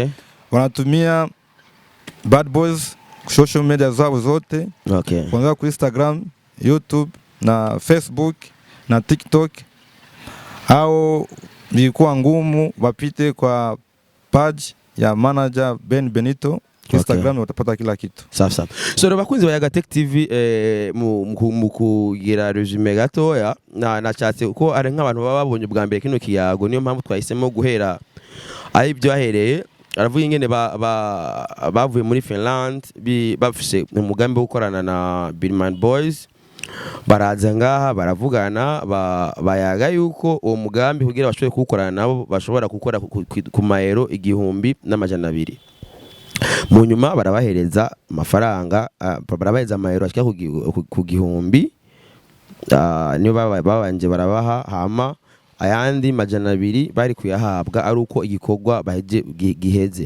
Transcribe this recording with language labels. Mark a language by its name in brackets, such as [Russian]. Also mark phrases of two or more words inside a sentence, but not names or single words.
[Swahili] Wanatumia Bad Boys social media zao zote. Okay. Kuanzia kwa Instagram, YouTube na Facebook na TikTok. Au ilikuwa ngumu wapite kwa page ya manager Ben Benito. Instagram watapata kila kitu. Sawa. [Rundi] So bakunzi wa Yaga Tech TV mukugira resume gatoya na chatse uko ari nk'abantu baba babonye bwa mbere kino kiyago niyo mpamvu twahisemo guhera ari byo ahereye aravuga ingene bavuye muri Finland bafise umugambi wo gukorana na Billman Boys baraza ngaha baravugana bayaga yuko uwo mugambi kugira bashobore kukorana nabo bashobora gukora ku maero 1,200 mu nyuma barabahereza amafaranga barabaheza amayero ashika ku 1,000 niyo babanje barabaha hama ayandi 200 bari kuyahabwa ari uko igikorwa baheje giheze.